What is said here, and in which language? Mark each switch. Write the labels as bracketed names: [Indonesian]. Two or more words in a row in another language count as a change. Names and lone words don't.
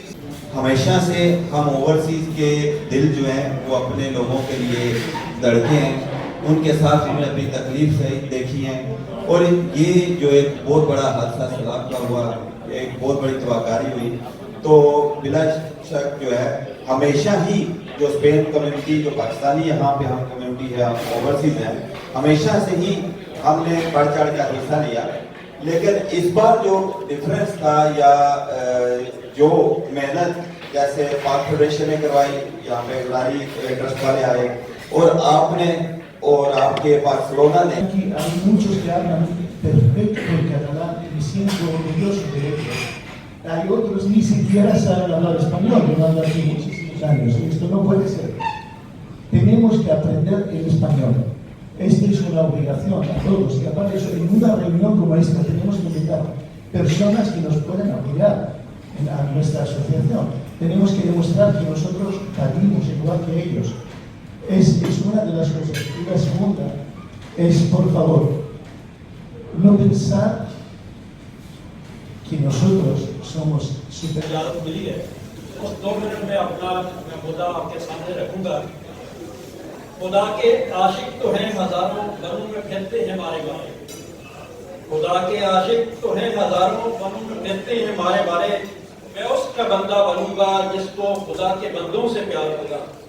[Urdu] ہمیشہ سے ہم اوورسیز کے دل جو ہیں وہ اپنے لوگوں کے لیے لڑتے ہیں، ان کے ساتھ ہم نے اپنی تکلیف سے دیکھی ہیں، اور یہ جو ایک بہت بڑا حادثہ سیلاب کا ہوا، ایک بہت بڑی تباہکاری ہوئی، تو بلا شک جو ہے ہمیشہ ہی جو اسپین کمیونٹی، جو پاکستانی یہاں پہ ہم کمیونٹی ہے، ہم اوورسیز ہیں، ہمیشہ سے ہی ہم نے بڑھ چڑھ کا حصہ لیا۔ لیکن اس بار جو ڈفرینس تھا یا جو محنت جیسے پاک فیڈریشن نے کروائی، یہاں پہ گلاری ٹرسٹ والے آئے، اور آپ نے اور آپ کے بارسلونا نے [Spanish] hay muchos que hablan perfecto el catalán y siendo orgullosos de ello. Hay otros ni siquiera saben hablar español, llevando aquí muchísimos años, y esto no puede ser. Tenemos que aprender el español. Esta es una obligación a todos, y aparte de eso, en una reunión como esta tenemos que invitar personas que nos puedan apoyar a nuestra asociación. Tenemos que demostrar que nosotros salimos igual que ellos. Es una de las cosas. Y la segunda es, por favor, no pensar que nosotros somos super... [Urdu] اجازت ملی ہے اس 2 منٹ میں اپنا مدعا آپ کے سامنے رکھوں گا۔ خدا کے عاشق تو ہیں ہزاروں، بنوں میں پھرتے ہیں مارے مارے۔ خدا کے عاشق تو ہیں ہزاروں، بنوں میں پھرتے ہیں مارے مارے۔ میں اس کا بندہ بنوں گا جس کو خدا کے بندوں سے پیار ہوگا۔